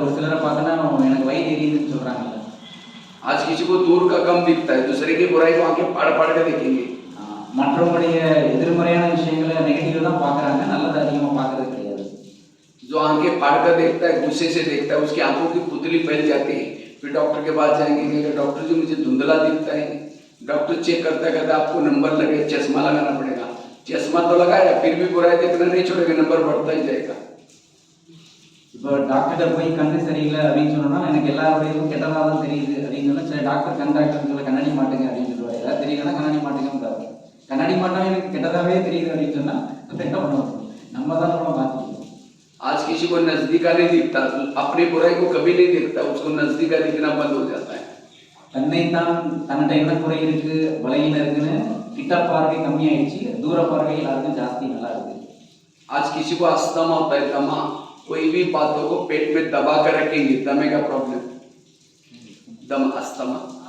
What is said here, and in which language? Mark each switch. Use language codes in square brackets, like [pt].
[ta] ஒரு சிலரை பார்த்தோன்னா எனக்கு வயிறு எரியுதுன்னு சொல்றாங்கல்ல. [hi] आज किसी को दूर का कम दिखता है, दूसरे की बुराई को आके पाड़ पाड़ के देखेंगे। [ta] மற்றவங்களுடைய எதிர்மறையான விஷயங்களை நெகட்டிவ் தான் பார்க்கறாங்க, நல்லது அதிகமா பார்க்கறது கிடையாது. [hi] जो आंखें फाड़ कर देखता है, गुस्से से देखता है, उसकी आंखों की पुतली फैल जाती है। फिर डॉक्टर के पास जाएंगे, कहेंगे डॉक्टर जी मुझे धुंधला दिखता है। डॉक्टर चेक करता है, कहता है आपको नंबर लगे, चश्मा लगाना पड़ेगा। चश्मा तो लगाया फिर भी बुराई देखना नहीं छोड़ेगा, नंबर बढ़ता ही जाएगा। [ta] இப்போ டாக்டர்கிட்ட போய் கண்ணு சரியில்லை அப்படின்னு சொன்னோம்னா எனக்கு எல்லாருடையும் கெட்டதாக தான் தெரியுது அப்படின்னு சொன்னா சில டாக்டர் கண் டாக்டர் சொல்ல கண்ணாடி மாட்டுங்க அப்படின்னு சொல்லுவாங்க. ஏதாவது தெரியலன்னா கண்ணாடி மாட்டுங்க. கண்ணாடி மாட்டாலும் எனக்கு கெட்டதாவே தெரியுது அப்படின்னு சொன்னா என்ன பண்ணுவோம்? நம்ம தான் நம்ம மாற்றிக்கணும். [hi] आज किसी को नजदीका नहीं दिखता, अपनी बुराई को कभी नहीं देखता, उसको नजदीका दिखना बंद हो जाता है। [ta] தன்னைத்தான் தன்னிட்ட என்ன குறை இருக்கு, பலகீனம் இருக்குன்னு கிட்ட பார்வை கம்மியாயிடுச்சு, தூர பார்வை எல்லாருக்கும் ஜாஸ்தி நல்லா இருக்கு. [hi] आज किसी को अस्थमा होता है, दमा, कोई भी बातों को पेट में दबा कर रखेंगे, दमे का प्रॉब्लम, दम अस्थमा।